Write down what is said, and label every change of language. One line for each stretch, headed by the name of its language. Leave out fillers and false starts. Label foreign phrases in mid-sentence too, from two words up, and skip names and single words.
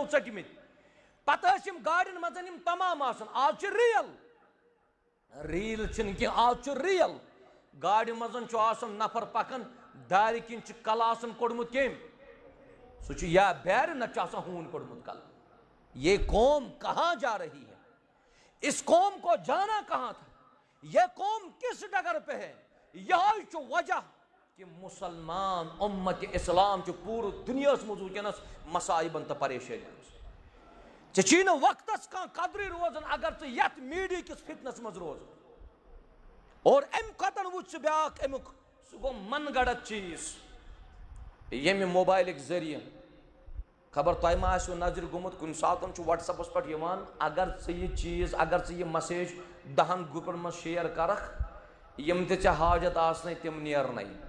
Kashmiri: ژٔٹمٕتۍ پتہٕ ٲسۍ یِم گاڑٮ۪ن منٛز یِم تمام آسان آز چھِ ریٖل چھِنہٕ کینٛہہ آز چھُ ریل گاڑِ منٛز چھُ آسان نفر پکان دارِ کِنۍ چھِ کلہٕ آسان کوٚڑمُت کٔمۍ سُہ چھُ یا بیرِ نتہٕ چھُ آسان ہوٗن کوٚڑمُت کلہٕ
Urdu: یہ قوم کہاں جا رہی ہے اس قوم کو جانا کہاں تھا یہ قوم کس ڈگر پہ ہے
Kashmiri: یہوے چھُ وجہ کہ مسلمان امت اسلام چھُ پوٗرٕ دُنیاہس منٛز وٕنکیٚنس مصائبن تہٕ پریشٲنین منٛز ژےٚ چھی نہٕ وقتس کانٛہہ قدرٕے روزان اگر ژٕ یتھ میٖڈیا کِس فتنس منٛز روزان اور امہِ کھۄتہٕ وٕچھ ژٕ بیٛاکھ امیُک سُہ گوٚو من گڑت چیٖز ییٚمہِ موبایلٕکۍ ذٔریعہٕ خبر تۄہہِ ما آسیو نظرِ گوٚمُت کُنہِ ساتہٕ چھُ وٹس ایپس پٮ۪ٹھ یِوان اگر ژٕ یہِ چیٖز اگر ژٕ یہِ مسیج 10 گرُپن منٛز شیر کرکھ یِم تہِ ژےٚ حاجت آسنَے تِم نیرنَے